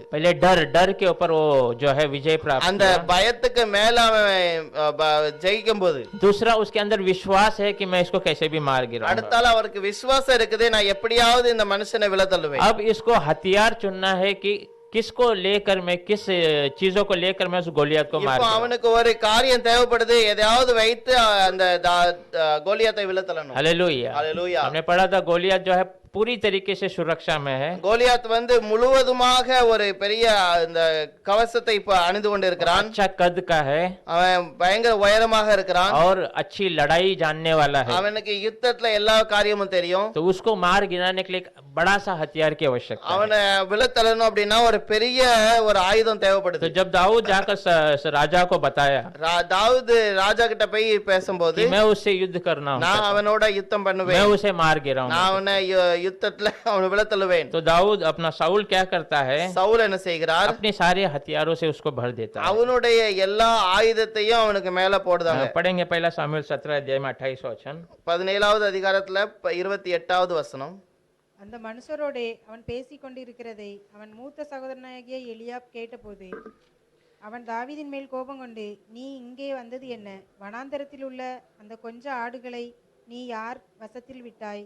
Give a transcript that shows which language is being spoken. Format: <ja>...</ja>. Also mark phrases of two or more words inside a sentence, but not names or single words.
<hi>पहले डर के ऊपर वो जो है विजय प्राप्त</hi> <ta>அந்த</ta> <hi>किया।</hi> <ta>பயத்துக்கு மேல அவன் ஜெயிக்கும் போது</ta> <hi>दूसरा उसके अंदर विश्वास है कि मैं इसको कैसे भी मार गिराऊंगा।</hi> <ta>அடுத்தால அவருக்கு விசுவாசம் இருக்குது, நான் எப்படியாவது இந்த மனுஷனை விழ தள்ளுவேன்.</ta> <hi>अब इसको हथियार चुनना है कि किसको लेकर मैं, किस चीजों को लेकर मैं उस गोलियत को मार</hi> <ta>இப்போ</ta> <hi>गिराऊं।</hi> <ta>அவனுக்கு ஒரு காரியம் தேவைப்படுது, எதையாவது வைத்து அந்த கோலியாத்தை விழ தள்ளணும்.</ta> <hi>हालेलुया।</hi> <ta>ஹalleluya.</ta> <hi>हमने पढ़ा था गोलियत जो है पूरी तरीके से सुरक्षा में है।</hi> <ta>கோலியாத் முழுவதுமாக ஒரு பெரிய இந்த கவசத்தை இப்ப அணிந்து கொண்டு இருக்கிறான்.</ta> <hi>अच्छा कद का है</hi> <ta>அவன் பயங்கர உயரமாக இருக்கிறான்.</ta> <hi>और अच्छी लड़ाई जानने वाला है।</hi> <ta>அவனுக்கு யுத்தத்துல எல்லா காரியமும் தெரியும்.</ta> <hi>तो उसको मार गिराने के लिए एक बड़ा सा हथियार की आवश्यकता है।</hi> <ta>அவனை விழத்தள்ளணும் அப்படின்னா ஒரு பெரிய ஒரு ஆயுதம்</ta> <hi>तो</hi> <ta>தேவைப்படுது.</ta> <hi>जब दाऊद जाकर राजा को बताया</hi> <ta>தாவீது ராஜா கிட்ட போய் பேசும்போது,</ta> <hi>कि मैं उससे युद्ध करना हूं,</hi> <ta>நான் அவனோட யுத்தம்</ta> <hi>मैं</hi> <ta>பண்ணுவேன்,</ta> <hi>उसे मार गिराऊंगा,</hi> <ta>நான் அவனை யுத்தத்துல அவனை விழத்தள்ளுவேன்.</ta> <hi>तो दाऊद अपना साउल क्या करता है,</hi> <ta>சவுல் என்ன செய்கிறார்?</ta> <hi>अपने सारे हथियारों से उसको भर देता है।</hi> <ta>அவனுடைய எல்லா ஆயுதத்தையும் அவனுக்கு மேல போடுதாங்க.</ta> <hi>पढ़ेंगे पहला सामुएल 17 अध्याय में 28 वचन।</hi> <ta>17வது அதிகாரத்துல 28வது வசனம். அந்த மனுஷரோடே அவன் பேசிக் கொண்டிருக்கிறதை அவன் மூத்த சகோதரனாகிய எலியாப் கேட்டபோது அவன் தாவீதின் மேல் கோபம் கொண்டு, நீ இங்கே வந்தது என்ன? வனாந்தரத்தில் உள்ள அந்த கொஞ்ச ஆடுகளை நீ யார் வசத்தில் விட்டாய்?</ta>